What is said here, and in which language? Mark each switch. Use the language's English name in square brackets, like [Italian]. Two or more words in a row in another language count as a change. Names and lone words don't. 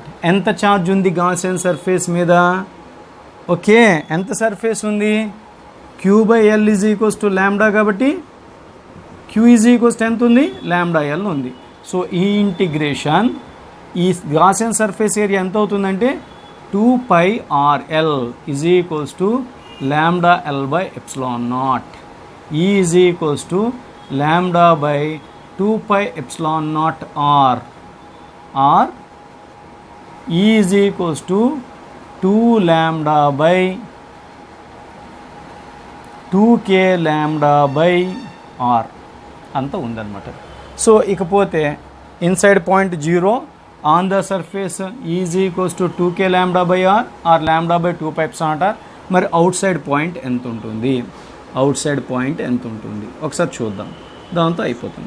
[Telugu] ఎంత ఛార్జ్ ఉంది [English] Gaussian surface [Telugu] మీద, ఓకే, ఎంత సర్ఫేస్ ఉంది, Q/L = లాంబ్డా, కాబట్టి Q ఎంత ఉంది, λL ఉంది. సో ఈ ఇంటిగ్రేషన్ ఈ [English] Gaussian surface area [Telugu] ఎంత అవుతుందంటే 2πrl = λL/ε0. E = λ/2πε0r. or E = 2λ/2k λ/r అంత ఉందన్నమాట. సో ఇకపోతే [English] inside point [Telugu] 0, [English] on the surface [Telugu] E = 2k λ/r ఆర్ λ/2πε0r. మరి [English] outside point [Telugu] ఎంత ఉంటుంది, ఒకసారి చూద్దాం, దాంతో అయిపోతుంది.